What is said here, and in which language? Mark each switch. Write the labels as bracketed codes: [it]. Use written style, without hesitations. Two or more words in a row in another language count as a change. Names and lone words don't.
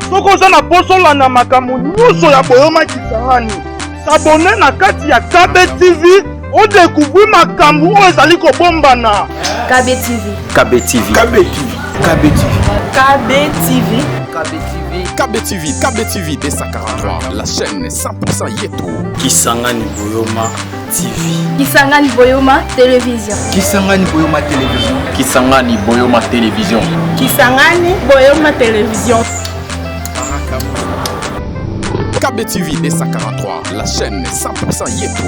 [ln] Soko za na poso landa makambo nyonso ya Boyoma Kisangani. S'abonner na kati ya KB TV. [fr] On découvre [ln] makambo oyo ezali kobombana. KB TV. KB TV. KB TV. KB TV. KB TV. [fr] KB TV. KB TV B143, la chaîne 100% Yeto. Kisangani Boyoma TV. Kisangani Boyoma Télévision. Kisangani Boyoma Télévision. Kisangani Boyoma Télévision. Kisangani Boyoma Télévision. KB TV B143, la chaîne 100% Yeto.